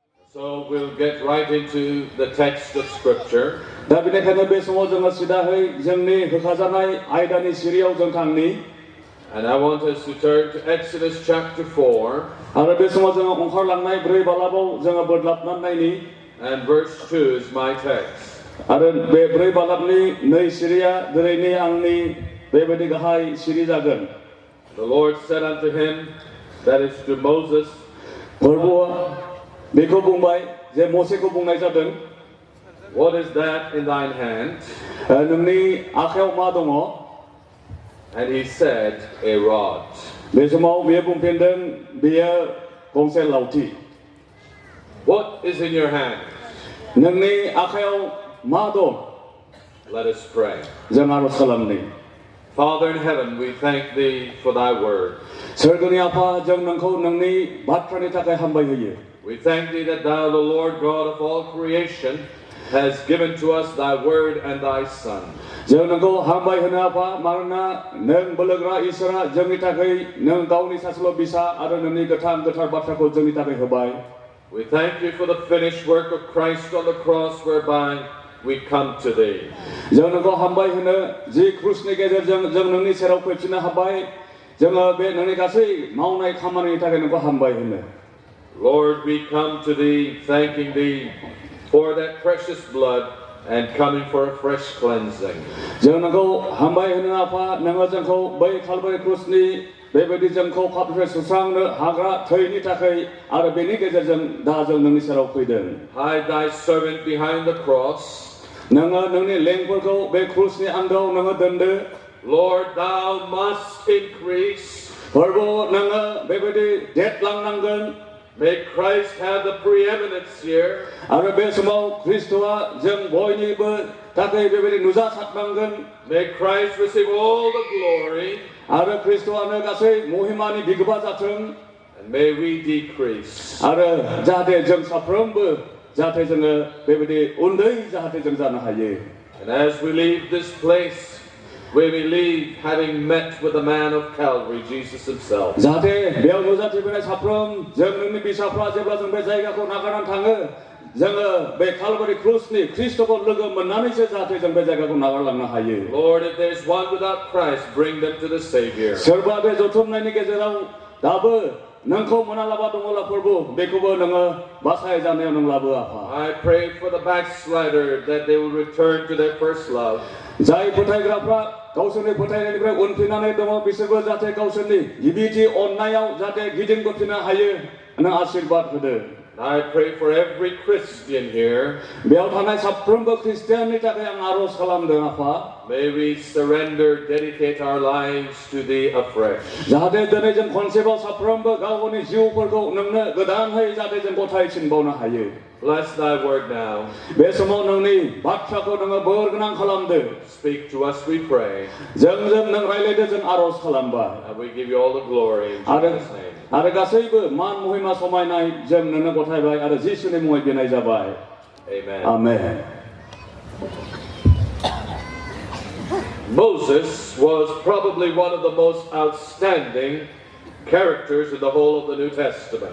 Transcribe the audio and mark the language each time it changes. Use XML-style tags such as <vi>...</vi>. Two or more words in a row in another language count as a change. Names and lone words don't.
<en>So we'll get right into the text of Scripture.</en> <brx>दा बेनिखायनो बे समाव जोङो सिदाहै जोंनि होखाजानाय आयदानि सिरियाव जों थांनि.</brx> <en>And I want us to turn to Exodus chapter 4.</en> <brx>आरो बे समाव जोङो ओंखारलांनाय 4 बालाबाव जोङो बोदलाबनानै नायनि.</brx> <en>And verse 2 is my text.</en> <brx>आरो बे 4 बालाबनि 2 सिरिया दिनैनि आंनि बेबायदि गाहाय सिरि जागोन.</brx> <en>The Lord said unto him, that is to Moses,</en> <brx>प्रभुआ बेखौ बुंबाय जे मोसेखौ बुंनाय जादों.</brx> <en>What is that in thine hand?</en> <brx>नोंनि आखायाव मा दङ?</brx> <en>And he said, a rod.</en> <brx>बे समाव बियो बुंफिनदों बियो गंसे लावथि.</brx> <en>What is in your hand?</en> <brx>नोंनि आखायाव मा दं?</brx> <en>Let us pray.</en> <brx>जों आरज खालामनि.</brx> <en>Father in heaven, we thank thee for thy word.</en> <brx>सोरगोनि आफा जों नोंखौ नोंनि बाथ्रानि थाखाय हामबाय होयो.</brx> <en>We thank thee that thou, the Lord God of all creation, has given to us thy word and thy son.</en> <brx>जों नोंखौ हामबाय होनो आफा मानोना नों बोलोग्रा इसोरा जोंनि थाखाय नों गावनि सासेल' बिसा आरो नोंनि गोथार बाथ्राखौ जोंनि थाखाय होबाय.</brx> <en>We thank you for the finished work of Christ on the cross whereby we come to thee.</en> <brx>जों नोंखौ हामबाय होनो जि क्रुसनि गेजेरजों जों नोंनि सेराव फैफिननो हाबाय. जोङो बे नोंनि गासै मावनाय खामानिनि थाखाय नोंखौ हामबाय होनो.</brx> <en>Lord, we come to thee thanking thee for that precious blood and coming for a fresh cleansing.</en> <brx>जों नोंखौ हामबाय होनो आफा नोङो जोंखौ बै खालबारि क्रुसनि बेबायदि जोंखौ पापनिफ्राय सुस्रांनो हाग्रा थैनि थाखाय आरो बेनि गेजेरजों दा जों नोंनि सेराव फैदों.</brx> <en>Hide thy servant behind the cross.</en> <brx>नोङो नोंनि लेंफोरखौ बे क्रुसनि आन्दोआव नोङो दोनदो.</brx> <en>Lord, thou must increase.</en> <brx>प्रभु नोङो बेबायदि देरलांनांगोन.</brx> <en>May Christ have the preeminence here.</en> <brx>आरो बे समाव ख्रिस्टआ जों बयनिबो थाखाय बेबायदि नुजासारनांगोन.</brx> <en>May Christ receive all the glory.</en> <brx>आरो ख्रिस्टआनो गासै महिमानि बिगोमा जाथों.</brx> <en>And may we decrease.</en> <brx>आरो जाहाथे जों साफ्रोमबो जाहाथे जोङो बेबायदि उन्दै जाहाथे जों जानो हायो.</brx> <en>And as we leave this place, we will leave having met with the man of Calvary, Jesus himself.</en> <brx>जाहाथे बेयाव नुजाथिफैनाय साफ्रोम जों नोंनि बिसाफ्रा जेब्ला जों बे जायगाखौ नागारनानै थाङो जोङो बे कालभारि क्रुसनि ख्रिस्टखौ लोगो मोननानैसो जाहाथे जों बे जायगाखौ नागारलांनो हायो.</brx> <en>Lord, if there's one without Christ, bring them to the Savior.</en> <brx>सोरबा बे जथुमनायनि गेजेराव दाबो नोंखौ मोनालाबा दङला प्रभु बेखौबो नोङो बासाय जानायाव नों लाबो आफा.</brx> <en>I pray for the backslider that they will return to their first love.</en> <brx>जाय फोथायग्राफ्रा गावसोरनि फोथायनायनिफ्राय उनफिननानै दङ बिसोरबो जाहाथे गावसोरनि गिबिथि अननायाव जाहाथे गिदिंबोफिननो हायो नों आशीर्बाद होदो.</brx> <en>I pray for every Christian here.</en> <brx>बेयाव थानाय साफ्रोमबो ख्रिस्टियाननि थाखाय आं आरज खालामदों आफा.</brx> <en>May we surrender, dedicate our lives to thee afresh.</en> <brx>जाहाथे दिनै जों खनसेबाव साफ्रोमबो गावनि जिउफोरखौ नोंनो गोदानहै जाहाथे जों गथायफिनबावनो हायो.</brx> <en>Bless thy word now.</en> <brx>बे समाव नोंनि बाथ्राखौ नोङो बोर गोनां खालामदो.</brx> <en>Speak to us, we pray.</en> <brx>जोंजों नों रायलायदो जों आरज खालामबाय.</brx> <en>And we give you all the glory in Jesus' name.</en> <brx>आरो गासैबो मान महिमा समायनाय जों नोंनो गथायबाय आरो जिसुनि मुङै बिनाय जाबाय.</brx> <en>Amen.</en> <brx>आमेन.</brx> <en>Moses was probably one of the most outstanding characters in the whole of the New Testament.</en>